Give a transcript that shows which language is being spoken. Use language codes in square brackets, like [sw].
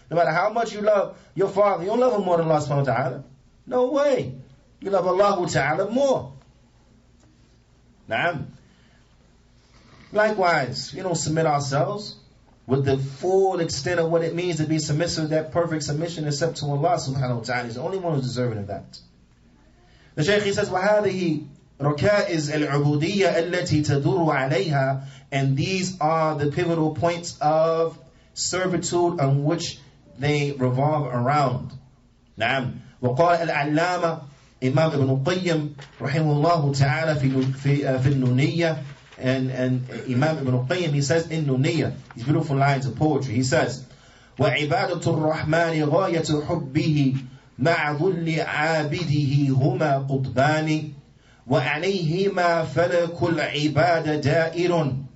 [en] No matter how much you love your father, you don't love him more than Allah subhanahu wa ta'ala. No way. You love Allah ta'ala more. Naam. Likewise, we don't submit ourselves with the full extent of what it means to be submissive, that perfect submission except to Allah subhanahu wa ta'ala. He's the only one who's deserving of that. The Shaykh, he says, [ar] وَهَذِهِ رَكَائِزْ الْعُبُودِيَّةِ الَّتِي تَدُورُ عَلَيْهَا. [en] And these are the pivotal points of servitude on which they revolve around. [ar] نعم. وقال العلامة Imam Ibn Qayyim rahimahullah ta'ala في النونية, [en] and Imam Ibn Qayyim, he says in Nuniyya, these beautiful lines of poetry, he says, [ar] وَعِبَادَةُ الرَّحْمَنِ غَايَةُ حُبِّهِ مَعَ ظُلِّ عَابِدِهِ هُمَا قُطْبَانِ وَعَلَيْهِمَا فَلَكُ الْعِبَادَ دَائِرٌ